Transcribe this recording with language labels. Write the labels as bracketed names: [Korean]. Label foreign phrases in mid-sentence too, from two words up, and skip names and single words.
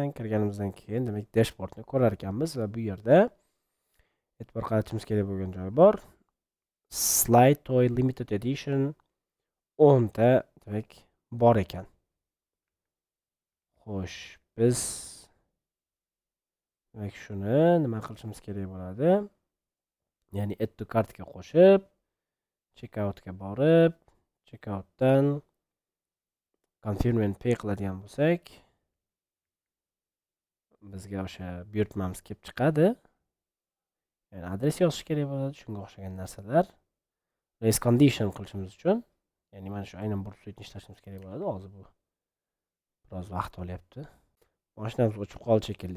[Uzbek] Kirganimizdan keyin demak dashboardni ko'rar ekanmiz va bu yerda e'tibor qaratishimiz kerak bo'lgan joyi bor. Slide Toy Limited Edition 10 ta demak bor ekan. Xo'sh, biz demak shuni nima qilishimiz kerak bo'ladi? Ya'ni [English] add to cartga [Uzbek] qo'shib, checkoutga borib, checkoutdan [English] confirm and pay [Uzbek] qiladigan bo'lsak, bizga o'sha buyurtmamiz kelib chiqadi. Ya'ni adres yozish kerak bo'ladi, shunga o'xshagan narsalar. [English] Race condition [Uzbek] qilishimiz uchun, ya'ni mana shu aynan burp suitni ishlashimiz kerak bo'ladi. Hozir bu biroz vaqt olyapti. Mashinamiz o'chib qoldi shekilli.